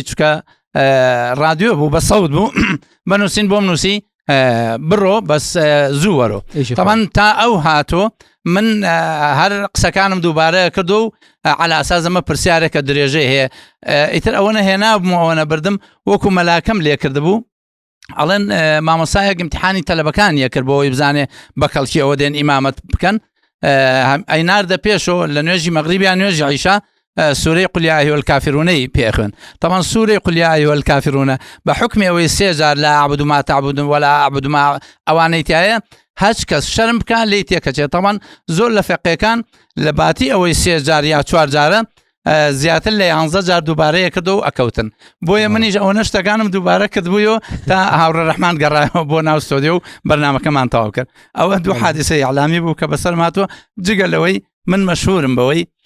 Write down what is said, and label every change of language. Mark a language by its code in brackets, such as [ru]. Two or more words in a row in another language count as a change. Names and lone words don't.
[ckb] چکە رادیۆ بوو بە سەوت بوو بە نووسین بۆم نووسی بڕۆ بەس زوو وەرۆ تەمان تا ئەو هاتۆ من هەر قسەکانم دووبارە کردو و على ئاساس ئەمە پرسیارێکە درێژەی هەیە ئیتر ئەوەنە هێنابووم ئەوەنە بردم وەکو مەلاکەم لێ کردبوو ئەڵێن مامۆسایەک امتحانی تەلەبەکانیە کرد بۆەوەی بزانێ بە کەڵکی ئەوە دێن ئیمامەت بکەن ئەیناردە پێشەوە لە نوێژی مەغریبیان نوێژی عیشا سورەی [ar] قل یا ئەیها الکافرونەی [ckb] پێخوێن طبعا سورەی [ar] قل یا ئەیها الکافرونە [ckb] بە حکمی ئەوەی سێ جار [ar] لا ئەعبود ما تعبدون ولا ئەعبود ما [ckb] ئەوانەی تایە هەچ کەس شەرم بکان لێی تێکەچێت طبعا زۆر لە فقێکان لە باتی ئەوەی سێ جار یا چوار جارە زیاتر لە 11 جار دووبارەیە کردو و ئەکەوتن بۆیە منیش ئەوە شتەکانم دووبارە کردبوویەوە تا هاوڕێ ڕەحمان گەڕایەوە بۆ ناو ستۆدیۆ و بەرنامەکەمان تەواو کرد ئەوە دوو حادیسەی ئەعلامی بوو کە بەسەرم هاتووە جگە لەوەی من مەشهورم بەوەی